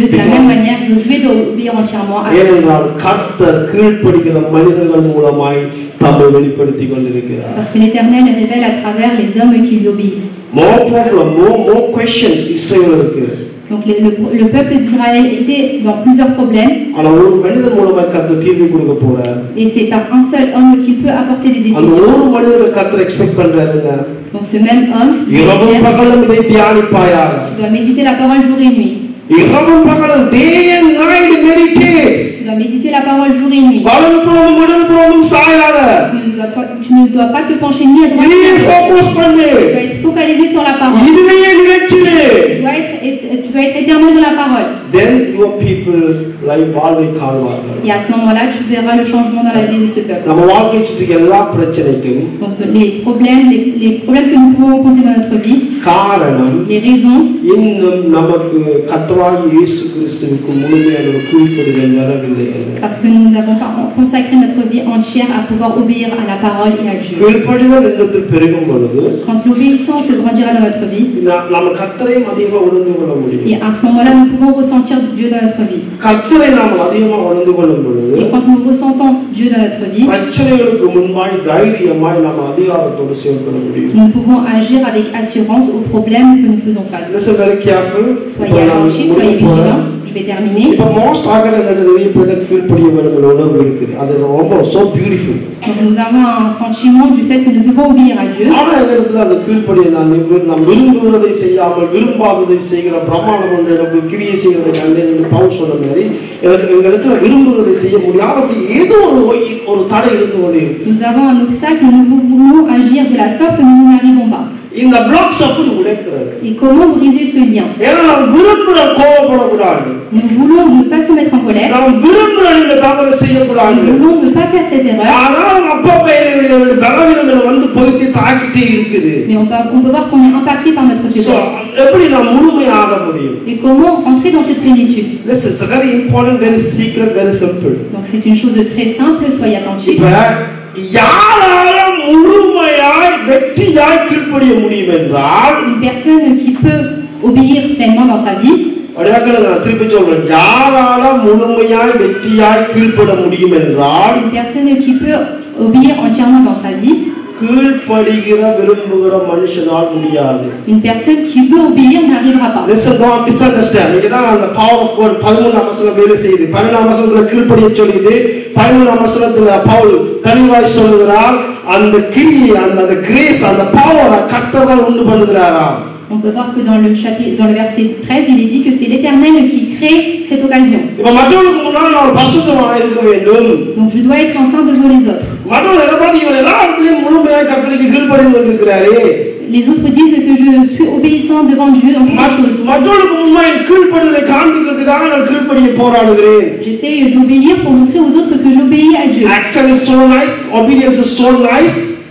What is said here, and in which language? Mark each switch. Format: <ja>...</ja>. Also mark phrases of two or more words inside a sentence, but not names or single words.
<fr>De la même manière, Josué doit obéir entièrement à Dieu. Parce que l'Éternel révèle à travers les hommes qui lui obéissent. Donc le peuple d'Israël était dans plusieurs problèmes.</fr> <ta>ஆனா ஒரு மனிதன் மூலமா கர்த்தர் தீர்வு கொடுக்க போறார்.</ta> <fr>Et c'est par un seul homme qu'il peut apporter des</fr> <ta>அந்த</ta> <fr>décisions.</fr> <ta>ஒரு மனிதனை கர்த்தர் எக்ஸ்பெக்ட் பண்றாரு என்ன?</ta> <fr>Donc ce même homme,</fr> <ta>இரவும் பகலும் இதை தியானிப்பாயாக.</ta> <fr>tu dois méditer la parole jour et nuit.</fr> <ta>இரவும் பகலும்</ta> <en>day and night meditate.</en> <fr>Tu dois méditer la parole jour et nuit.</fr> <ta>வலதுபுறமும் இடதுபுறமும் சாயாத.</ta> <fr>Tu ne dois pas te pencher ni à droite ni à</fr> <ta>இதையே</ta> <fr>gauche.</fr> <ta>ஃபோக்கஸ் பண்ணு.</ta> <fr>Tu dois être focalisé sur la parole.</fr> <ta>இதுலயே நிலைச்சிரு.</ta> <fr>Tu dois être éternel dans la parole.</fr> <en>Then your people like</en> <ta>வாழ்வை காண்பார்கள்.</ta> <fr>Et à ce moment-là, tu verras le changement dans la vie de ce peuple.</fr> <ta>நம்ம வாழ்க்கை சுற்றி எல்லா பிரச்சனைக்கும்</ta> <fr>Donc les problèmes que nous pouvons rencontrer dans notre vie,</fr> <ta>காரணம்</ta> <fr>les raisons,</fr> <ta>இன்னும் நமக்கு கர்த்தராகிய இயேசு கிறிஸ்துவுக்கு முழுமையான ஒரு கீழ்ப்படிதல் வரவில்லை.</ta> <fr>parce que nous n'avons pas consacré notre vie entière à pouvoir obéir à la parole et à Dieu.</fr> <ta>கீழ்ப்படிதல் என்னத்தில் பெருகும் பொழுது</ta> <fr>Quand l'obéissance grandira dans notre vie,</fr> <ta>நம்ம கர்த்தரை அதிகமாக உணர்ந்து கொள்ள முடியும்.</ta> <fr>et à ce moment-là, nous pouvons ressentir Dieu dans notre vie.</fr> <ta>கர்த்தரை நாம் அதிகமாக உணர்ந்து கொள்ளும் பொழுது</ta> <fr>Et quand nous ressentons Dieu dans notre vie,</fr> <ta>பிரச்சனைகளுக்கு முன்பாய் தைரியமாய் நாம் அதிகாரத்தோடு செயல்பட முடியும்.</ta> <fr>nous pouvons agir avec assurance aux problèmes que nous faisons face.</fr> <en>Listen very careful.</en> <fr>Soyez attentifs, soyez vigilants. Je vais terminer.</fr> <ta>இப்போ மோஸ்ட் ஆகரங்கள் நிறைய பேர் கீழ்ப்படிய வேண்டும் உணர்வு இருக்குது. அது ரொம்ப</ta> <en>so beautiful.</en> <fr>Donc nous avons un sentiment du fait que nous devons obéir à Dieu.</fr> <ta>ஆனா எங்களுக்கு அந்த கீழ்ப்படிய நாம் விரும்புவதை செய்யாமல் விரும்பாததை செய்கிற பிரமாணம் ஒன்று எனக்கு கிரியை செய்கிறதை கண்டு பவுல் சொன்ன மாதிரி எங்களுக்கு விரும்புவதை செய்ய முடியாத ஏதோ ஒரு தடை இருந்து கொண்டே இருக்கு.</ta> <fr>Nous avons un obstacle, nous voulons agir de la sorte que nous n'arrivons pas.</fr> <ta>இந்த பிளாக்ஸ் அப்படி உடைக்கிறது.</ta> <fr>Et comment briser ce lien?</fr> <ta>ஏன்னா நாம் விரும்புற கோபப்படக்கூடாது.</ta> <fr>Nous voulons ne pas se mettre en colère.</fr> <ta>நாம் விரும்புற இந்த தவறை செய்யக்கூடாது.</ta> <fr>Nous voulons ne pas faire cette erreur.</fr> <ta>ஆனால் அப்பப்ப என்னுடைய பலவீனம் வந்து போயிட்டு தாக்கிட்டே இருக்குது.</ta> <fr>Mais on peut voir qu'on est impacté par notre faiblesse.</fr> <ta>எப்படி நாம் முழுமையாக முடியும்?</ta> <fr>Et comment entrer dans cette plénitude?</fr> <en>Listen, it's very important, very secret, very simple.</en> <fr>Donc c'est une chose de très simple, soyez attentifs.</fr> <ta>இப்ப யாரால முழுமையாய் வெற்றியாய் கீழ்ப்படிய முடியும் என்றால்</ta> <fr>Une personne qui peut obéir pleinement dans sa vie,</fr> <ta>அடையாளங்களை நான் திருப்பி சொல்றேன். யாரால முழுமையாய் வெற்றியாய் கீழ்ப்பட முடியும் என்றால்</ta> <fr>une personne qui peut obéir entièrement dans sa vie,</fr> <ta>கீழ்ப்படிகிற விரும்புகிற மனுஷனால் முடியாது.</ta> <fr>une personne qui veut obéir n'arrivera pas.</fr> <en>Listen, don't misunderstand.</en> <ta>இதுதான் அந்த</ta> <en>power of God</en> <ta>13ஆம் வசனம் வேலை செய்யுது. 12ஆம் வசனத்துல கீழ்ப்படிய சொல்லுது. 13ஆம் வசனத்துல பவுல் தெளிவாய் சொல்லுகிறார், அந்த கிரியை அந்த கிரேஸ் அந்த பவர் கர்த்தர் உண்டு பண்ணுகிறாராம்.</ta> <fr>On peut voir que dans le verset 13, il est dit que c'est l'Éternel qui crée cette occasion.</fr> <ta>இப்ப மற்றவங்களுக்கு முன்னால நான் பரிசுத்தமாய் இருக்க வேண்டும்.</ta> <fr>Donc je dois être un saint devant les autres.</fr> <ta>மற்றவங்க என்ன பாதி இவன் எல்லா இடத்துலயும் முழுமையாய் கர்த்தருக்கு கீழ்ப்படிந்து கொண்டிருக்கிறாரே.</ta> <fr>Les autres disent que je suis obéissant devant Dieu dans toutes choses.</fr> <ta>மற்றவங்களுக்கு முன்னாடி கீழ்ப்படிதலை காண்பிக்கிறதுக்காக நான் கீழ்ப்படிய போராடுகிறேன்.</ta> <fr>J'essaie d'obéir pour montrer aux autres que j'obéis à Dieu.</fr> <en>Action is so nice, obedience is so nice.</en>